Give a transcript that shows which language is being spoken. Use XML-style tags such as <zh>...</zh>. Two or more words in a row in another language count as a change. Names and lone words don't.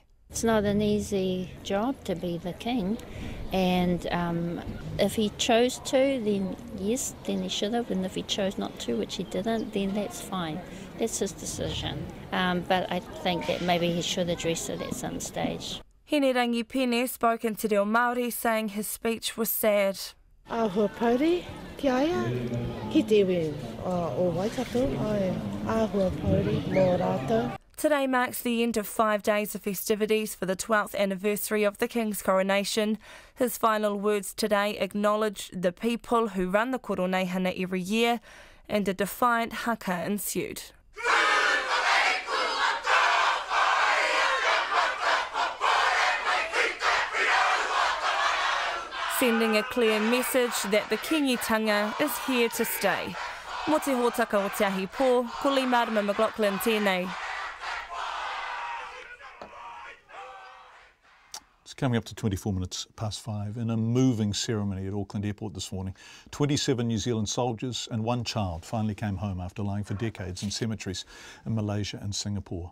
<en>It's not an easy job to be the King, and if he chose to, then yes, then he should have, and if he chose not to, which he didn't, then that's fine. That's his decision. But I think that maybe he should address it at some stage. Hinerangi Pene spoke in Te Reo Māori, saying his speech was sad.</en> <mi>Ahua pauri, ki aia, ki te iwi o Waikato, ahua pauri mō rātou.</mi> <en>Today marks the end of 5 days of festivities for the 12th anniversary of the King's coronation. His final words today acknowledged the people who run the Koronehana every year, and a defiant haka ensued. Sending a clear message that the kingitanga is here to stay.</en> <mi>Mo te hōtaka o Te Ahi Pō, ko Lee Marama McLaughlin tēnei.</mi> <en>It's coming up to 24 minutes past 5 in a moving ceremony at Auckland Airport this morning. 27 New Zealand soldiers and one child finally came home after lying for decades in cemeteries in Malaysia and Singapore.</en>